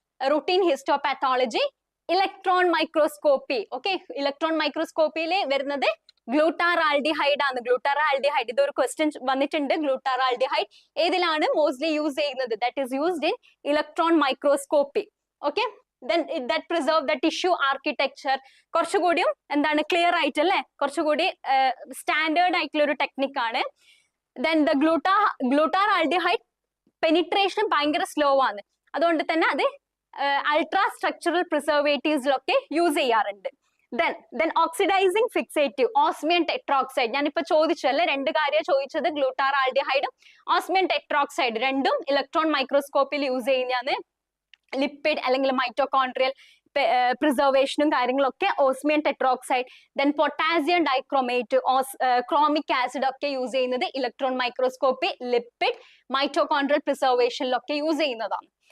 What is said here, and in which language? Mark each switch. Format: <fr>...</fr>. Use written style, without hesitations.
<en>Routine histopathology, electron microscopy.</en> <ml>Okay, electron മൈക്രോസ്കോപ്പിയിൽ വരുന്നത് ഗ്ലൂട്ടാറാൾഡിഹൈഡ് ആണ്. ഗ്ലൂട്ടാറാൾഡിഹൈഡ്, ഇതൊരു ക്വസ്റ്റ്യൻ വന്നിട്ടുണ്ട്. ഗ്ലൂട്ടാറാൾഡിഹൈഡ്</ml> <en>ഏതിലാണ് മോസ്റ്റ്ലി</en> <ml>യൂസ് ചെയ്യുന്നത്?</ml> <en>That is used in electron microscopy. Okay, then that preserve the tissue architecture.</en> <ml>കുറച്ചുകൂടിയും എന്താണ് clear ആയിട്ട് അല്ലേ, കുറച്ചുകൂടി സ്റ്റാൻഡേർഡ് ആയിട്ടുള്ള ഒരു ടെക്നിക് ആണ്. then the ഗ്ലൂട്ടാറാൾഡിഹൈഡ് പെനിട്രേഷൻ ഭയങ്കര സ്ലോ ആണ്, അതുകൊണ്ട് തന്നെ അത് അൾട്രാ സ്ട്രക്ചറൽ പ്രിസർവേറ്റീവ്സിലൊക്കെ യൂസ് ചെയ്യാറുണ്ട്.</ml> <en>then oxidizing fixative, osmium tetroxide.</en> <ml>ഞാനിപ്പോ ചോദിച്ചല്ലേ, രണ്ട് കാര്യം ചോദിച്ചത്, ഗ്ലൂട്ടാറാൾഡിഹൈഡും ഓസ്മിയം ടെട്രോക്സൈഡ് രണ്ടും ഇലക്ട്രോൺ മൈക്രോസ്കോപ്പിൽ യൂസ് ചെയ്യുന്നതാണ്. ലിപ്പിഡ് അല്ലെങ്കിൽ മൈറ്റോകോൺട്രിയൽ പ്രിസർവേഷനും കാര്യങ്ങളൊക്കെ osmium tetroxide. Then potassium dichromate, chromic acid ഒക്കെ യൂസ് ചെയ്യുന്നത് electron microscopy, lipid, mitochondrial പ്രിസർവേഷനിലൊക്കെ use ചെയ്യുന്നതാണ്.</ml>